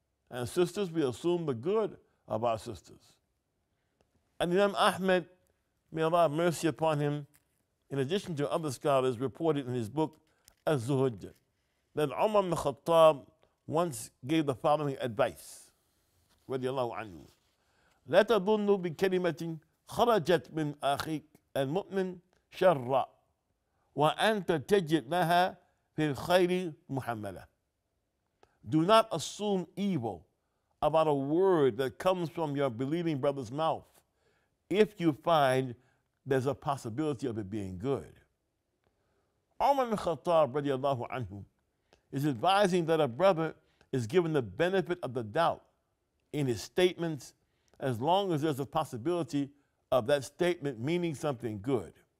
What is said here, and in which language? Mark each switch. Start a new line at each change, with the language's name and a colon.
English: And sisters, we assume the good of our sisters. And Imam Ahmed, may Allah have mercy upon him, in addition to other scholars, reported in his book, Az-Zuhud, that Umar ibn Khattab once gave the following advice, radiallahu anhu.
Arabic: لا تظنوا بكلمة خرجت من أخيك المؤمن شرا وأنت تجد لها في الخير محملة.
English: Do not assume evil about a word that comes from your believing brother's mouth if you find there's a possibility of it being good. Umar ibn Khattab radiallahu anhu is advising that a brother is given the benefit of the doubt in his statements as long as there's a possibility of that statement meaning something good.